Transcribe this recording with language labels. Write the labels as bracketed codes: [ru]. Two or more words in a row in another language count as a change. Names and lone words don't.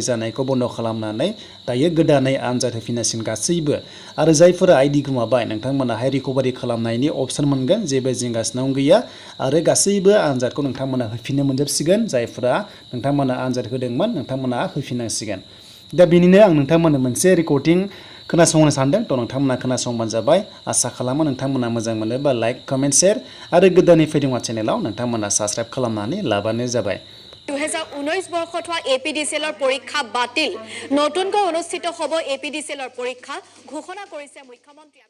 [brx] जानायखौ बन्द खालामनानै दायो गोदानै आनजाद होफिननांसिगोन गासैबो आरो जायफोरा आइडि गोमाबाय नोंथांमोनाहाय रिकभारि खालामनायनि अपसन मोनगोन जेबो जिंगासिनांगौ गैया आरो गासैबो आनजादखौ नोंथांमोना होफिननो मोनजोबसिगोन जायफोरा नोंथांमोना आनजाद होदोंमोन नोंथांमोना होफिननांसिगोन दा बेनिनो आं नोंथांमोननो मोनसे रेकर्डिं खोनासंनो सानदों थ' नोंथांमोना खोनासंबानो जाबाय आसा खालामो नोंथांमोना मोजां मोनोबा [en] like comment share [brx] आरो गोदानै फैदों चेनेलाव नोंथांमोना साबस्क्राइब खालामनानै लाबानो जाबाय [as] 2019 বৰ্ষত হোৱা এপিডিচিএলৰ পৰীক্ষা বাতিল নতুনকৈ অনুষ্ঠিত হ'ব এপিডিচিএলৰ পৰীক্ষা ঘোষণা কৰিছে মুখ্যমন্ত্ৰী